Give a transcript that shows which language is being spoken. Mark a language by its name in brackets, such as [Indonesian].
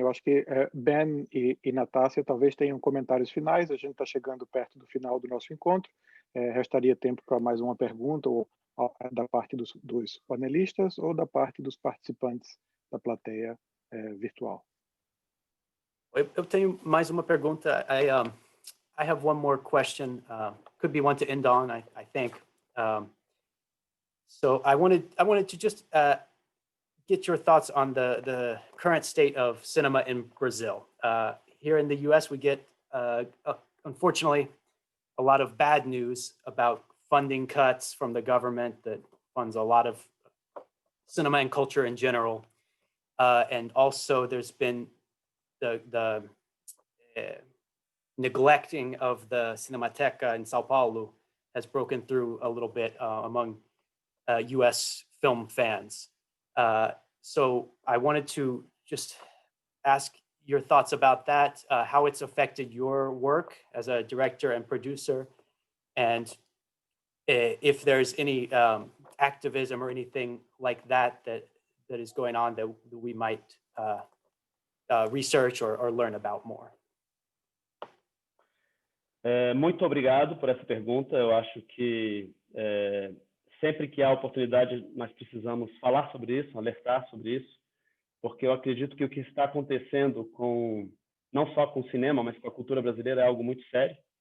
[Portuguese] Eu acho que Ben e Natácia talvez tenham comentários finais. A gente está chegando perto do final do nosso encontro. Restaria tempo para mais uma pergunta, ou da parte dos panelistas ou da parte dos participantes da plateia virtual. Eu tenho mais uma pergunta. [English] I have one more question. Could be one to end on, I think. So I wanted to just get your thoughts on the current state of cinema in Brazil. Here in the U.S., we get, unfortunately, a lot of bad news about funding cuts from the government that funds a lot of cinema and culture in general. And also there's been the neglecting of the Cinemateca in Sao Paulo has broken through a little bit among US film fans. So I wanted to just ask your thoughts about that, how it's affected your work as a director and producer, and if there's any activism or anything like that is going on that we might research or learn about more. [Portuguese] Muito obrigado por essa pergunta. Eu acho que sempre que há oportunidade, nós precisamos falar sobre isso, alertar sobre isso, porque eu acredito que o que está acontecendo não só com o cinema, mas com a cultura brasileira é algo muito sério.